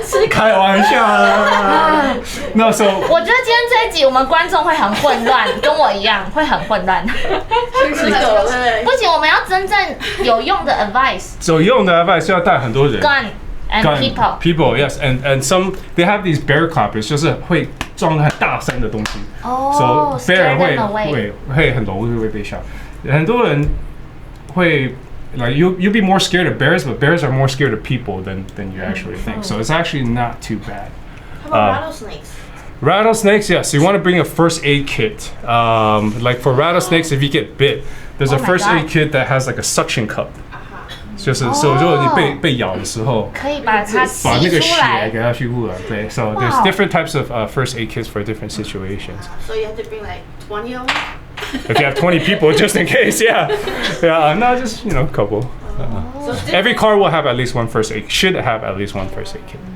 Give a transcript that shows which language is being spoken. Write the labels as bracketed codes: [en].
[zh] 开玩笑啊！那时候我觉得今天这一集我们观众会很混乱，跟我一样会很混乱。吃狗对。不行，我们要真正有用的 advice。有用的 advice 要带很多人。 [en] Gun and people. People, yes, and some they have these bear clappers， [zh] 就是会装很大声的东西。哦 So bear 会很容易会被吓。很多人会 [en] like you'll be more scared of bears, but bears are more scared of people than you actually think. So it's actually not too bad. How about rattlesnakes? Rattlesnakes, yes. So you want to bring a first aid kit. Like for rattlesnakes, if you get bit, there's a first aid kit that has like a suction cup. [zh] 就是如果你被咬的时候，可以把它吸把那个出来。血给它吸出来。 [en] 对 So there's different types of first aid kits for different situations. So you have to bring like 20 of them? If you have 20 people, just in case, yeah. No, just, a couple. Every car will have at least one first aid, should have at least one first aid kit.